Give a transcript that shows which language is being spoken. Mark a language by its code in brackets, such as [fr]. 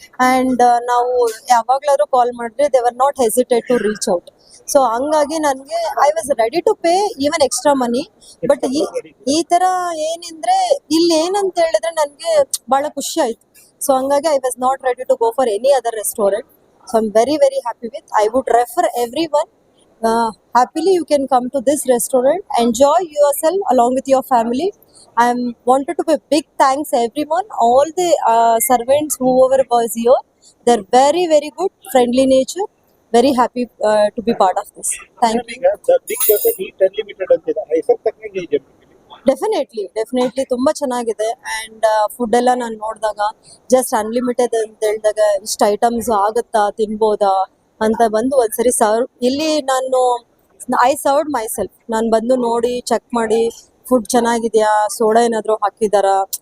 [en] and [kn] ನಾವು ಯಾವಾಗ್ಲಾದ್ರು ಕಾಲ್ ಮಾಡಿದ್ರೆ [en] They were not hesitate to reach out. So [kn] ಹಂಗಾಗಿ ನನಗೆ [en] I was ready to pay even extra money. [kn] But ಈ ತರ ಏನಂದ್ರೆ ಇಲ್ಲಿ ಏನಂತ ಹೇಳಿದ್ರೆ ನನಗೆ ಬಹಳ ಖುಷಿ ಆಯ್ತು. [en] so [kn] ಹಂಗಾಗಿ [en] I was not ready to go for any other restaurant. So I'm very happy with. I would refer everyone. Happily you can come to this restaurant, enjoy yourself along with your family. I wanted to give big thanks everyone, all the servants whoever was here. They're very good, friendly nature. Very happy to be part of this. Thank you. The big buffet eat unlimited [kn] ಅಂತಿದೆ. ಹೆಸರು ತಕ್ಕಂಗೆ ಇದೆ. Definitely ತುಂಬಾ ಚೆನ್ನಾಗಿದೆ. And food ಎಲ್ಲ ನಾನು ನೋಡಿದಾಗ just unlimited ಅಂತ ಹೇಳಿದಾಗ ಇಷ್ಟು ಐಟಮ್ಸ್ ಆಗುತ್ತಾ, ತಿನ್ಬೋದಾ ಅಂತ ಬಂದು ಒಂದ್ಸರಿ ಇಲ್ಲಿ [en] I served myself. [kn] ನಾನು ಬಂದು ನೋಡಿ ಚೆಕ್ ಮಾಡಿ ಫುಡ್ ಚೆನ್ನಾಗಿದೆಯಾ, ಸೋಡಾ ಏನಾದ್ರು ಹಾಕಿದಾರಾ.